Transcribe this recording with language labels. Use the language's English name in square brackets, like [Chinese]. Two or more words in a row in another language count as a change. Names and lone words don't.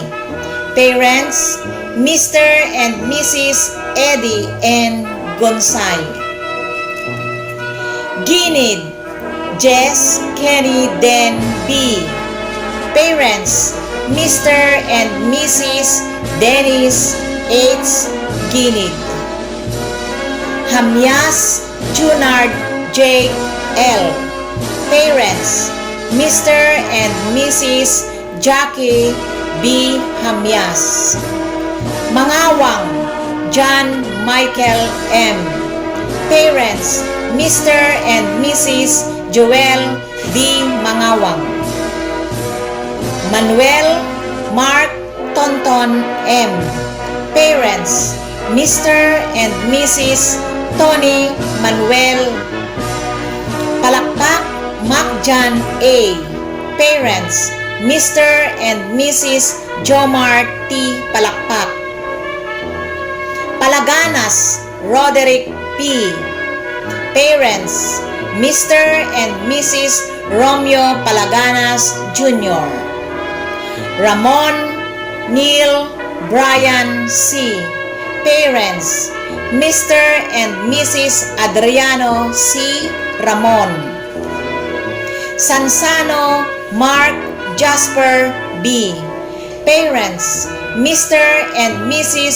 [English] Parents, Mr. and Mrs. Eddie N. Gonsay. Ginid Jess Kenny Den B. Parents, Mr. and Mrs. Dennis H. Ginid. Hamyas Junard J. L. Parents, Mr. and Mrs. Jackie B. Hamyas. Mangawang John Michael M. Parents, Mr. and Mrs. Joel D. Mangawang. Manuel Mark Tonton M. Parents, Mr. and Mrs. Tony Manuel. Palakpak Macjan A. Parents, Mr. and Mrs. Jomar T. Palakpak. Palaganas Roderick P. Parents, Mr. and Mrs. Romeo Palaganas Jr. Ramon Neil Brian C. Parents, Mr. and Mrs. Adriano C. Ramon. Sansano Mark Jasper B. Parents, Mr. and Mrs.